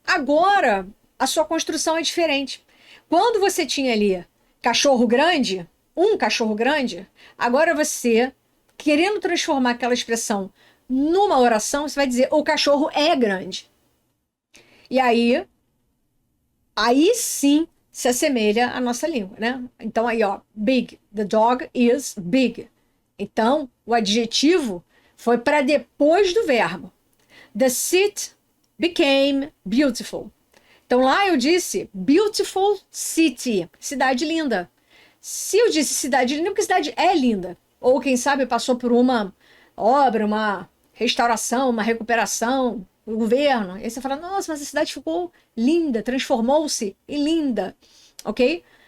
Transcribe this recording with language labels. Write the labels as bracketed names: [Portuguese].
[Portuguese] Agora a sua construção é diferente. Quando você tinha ali cachorro grande, um cachorro grande, agora você, querendo transformar aquela expressão numa oração, você vai dizer o cachorro é grande. E aí sim se assemelha à nossa língua, né? Então aí, ó, big, [English] the dog is big. [Portuguese] Então, o adjetivo foi para depois do verbo. [English] The city became beautiful. [Portuguese] Então lá eu disse [English] beautiful city, [Portuguese] cidade linda. Se eu disse cidade linda, porque cidade é linda. Ou quem sabe passou por uma obra, uma restauração, uma recuperação, o governo. E aí você fala, nossa, mas a cidade ficou linda, transformou-se em linda. Ok?